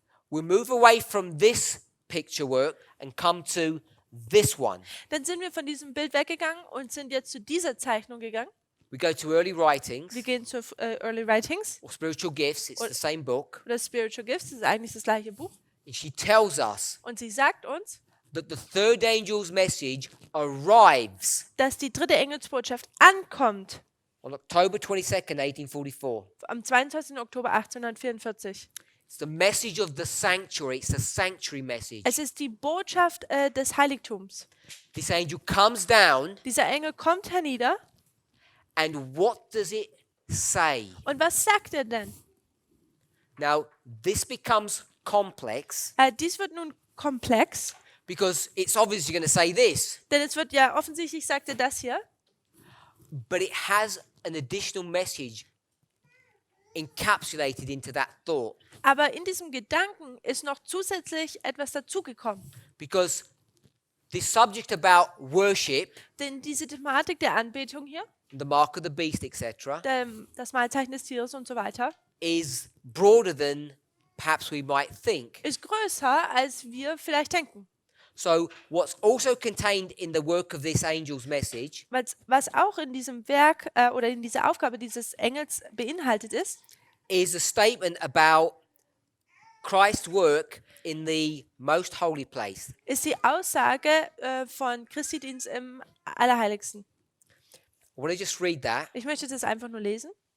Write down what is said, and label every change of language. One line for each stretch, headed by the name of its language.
English: we move away from this picture work and come to this one.
German: sind wir von diesem Bild weggegangen und sind jetzt zu dieser Zeichnung gegangen.
English: We go to early writings
German: Wir gehen zu Early Writings
English: or spiritual gifts. It's the same book.
German: oder Spiritual Gifts. Das ist eigentlich das gleiche Buch.
English: And she tells us
German: Und sie sagt uns,
English: that the third angel's message arrives
German: dass die dritte Engelsbotschaft ankommt
English: on October 22nd, 1844.
German: am 22. Oktober 1844.
English: It's the message of the sanctuary. It's the sanctuary message.
German: Es ist die Botschaft des Heiligtums.
English: This angel comes down,
German: Dieser Engel kommt hernieder.
English: and what does it say?
German: Und was sagt er denn?
English: Now, this becomes complex
German: Dies wird nun komplex,
English: because it's obviously going to say this,
German: denn es wird ja offensichtlich, sagt er das hier,
English: but it has an additional message encapsulated into that thought.
German: aber in diesem Gedanken ist noch zusätzlich etwas dazugekommen.
English: Because this subject about worship,
German: Denn diese Thematik der Anbetung hier,
English: the mark of the beast, etc.,
German: das Malzeichen des Tieres und so weiter,
English: is broader than perhaps we might think.
German: ist größer, als wir vielleicht denken.
English: So, what's also contained in the work of this angel's message
German: Was auch in diesem Werk oder in dieser Aufgabe dieses Engels beinhaltet ist,
English: is a statement about Christ's work in the most holy place.
German: ist die Aussage von Christi Dienst im Allerheiligsten.
English: I want to just read that.
German: Ich möchte das einfach nur lesen.